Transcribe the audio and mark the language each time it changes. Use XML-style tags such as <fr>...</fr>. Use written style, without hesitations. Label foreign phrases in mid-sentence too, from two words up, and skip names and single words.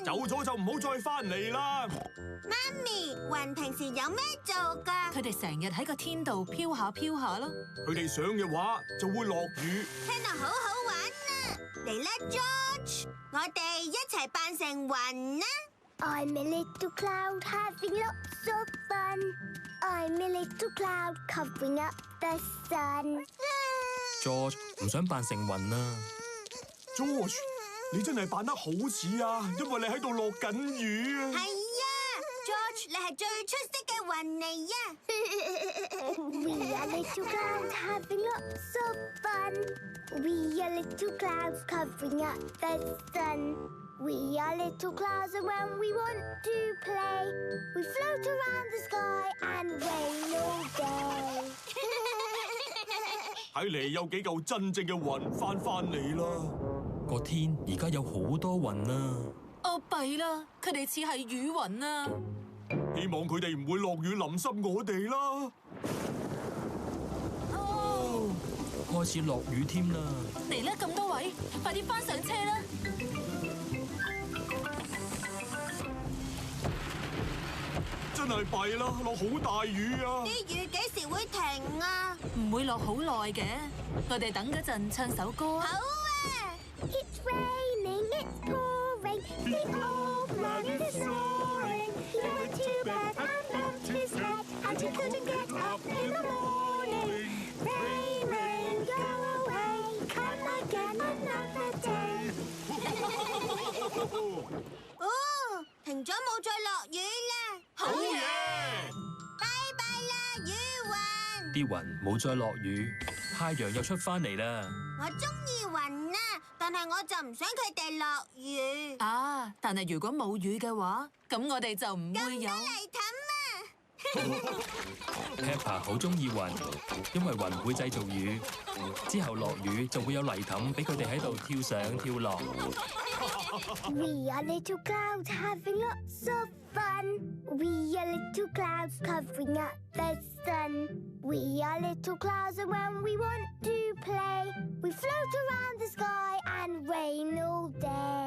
<yue>走咗就唔好再翻嚟啦。媽咪，雲平時有咩做㗎？佢哋成日喺個天度飄下飄下咯。佢哋想嘅話就會落雨。聽到好好玩啊！嚟啦 ，George， 我哋一齊扮成雲啦！</yue> <en>I'm a little cloud having lots of fun. I'm a little cloud covering up the sun.</en> <yue>George 唔想扮成雲啊 George， 你真係扮得好似啊，因為你喺度落緊雨啊。係啊 ，George， 你係最出色嘅雲嚟啊！</yue> <en>We are little clouds having lots of fun. We are little clouds covering up the sun. We are little clouds and when we want to play, we float around the sky and rain all day.</en> <yue>睇嚟有幾嚿真正嘅雲翻嚟啦。個天而家有好多雲啊！哦，弊啦，佢哋似係雨雲啊！希望佢哋唔會落雨淋濕我哋啦。哦，開始落雨添啦！嚟啦，咁多位，快啲翻上車啦！真係弊啦，落好大雨啊！啲雨幾時會停啊？唔會落好耐嘅，我哋等嗰陣唱首歌啊！好啊！</yue> <en>It's raining, it's pouring, the old man is snoring. He went to bed and bumped his head, and he couldn't get up in the morning. Rain, rain, go away, come again another day.</en> <yue>哦，停咗冇再落雨啦！好嘢！拜拜啦，雨雲！啲雲冇再落雨，太陽又出翻嚟啦！我中意雲啊，但係我就唔想佢哋落雨。啊！但係如果冇雨嘅話，咁我哋就唔會有。泥凼啊！ Peppa 好中意雲，因為雲會製造雨，之後落雨就會有泥凼俾佢哋喺度跳上跳落。</yue> <en>We are little clouds having lots of fun. We are little clouds covering up the sun. We are little clouds and when we want to play, we float around the sky and rain all day.</en>